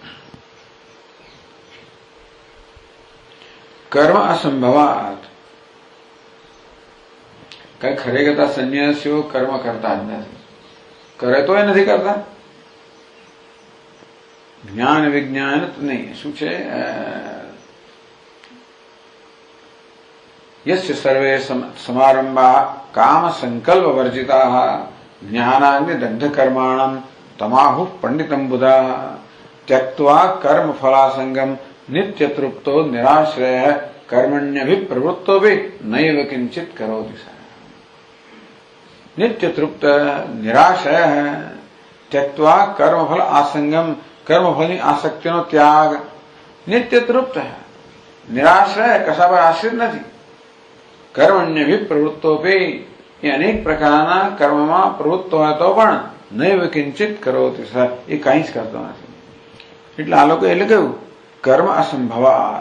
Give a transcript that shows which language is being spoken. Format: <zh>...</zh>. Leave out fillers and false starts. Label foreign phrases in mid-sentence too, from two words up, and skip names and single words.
<sa>કર્મ અસંભવાત,</sa> <gu>કઈ ખરેખર સંન્યાસીઓ કર્મ કરતા જ નથી. કરે તો એ નથી કરતા. જ્ઞાન વિજ્ઞાન નહીં, શું છે?</gu> <sa>यस्य सर्वे समारंभा काम संकल्प वर्जिता ज्ञानाग्नि दग्ध कर्माणम तमाहु पंडितम बुधा त्यक्त्वा कर्म फलासंगम नित्य तृप्तो निराश्रय कर्मण्यभिप्रवृत्तो भी नैव किंचित करोति स। नित्य तृप्त निराशय है, त्यक्त्वा कर्मफल आसंगम,</sa> <gu>कर्मफल ની આસક્તિનો ત્યાગ,</gu> <sa>નિત્ય તૃપ્ત</sa> <gu>है, નિરાશ્રય, કશા પર આશ્રિત નથી, કર્મણ્યભિપ્રવૃત્તોપી, એ અનેક પ્રકારના કર્મમાં પ્રવૃત્ત હોય તો પણ</gu> <sa>નૈવ કિંચિત કરોતિ સર,</sa> <gu>એ કંઈ જ કરતો નથી. એટલે આ લોકો એટલે કહ્યું</gu> <sa>કર્મ અસંભવાત.</sa>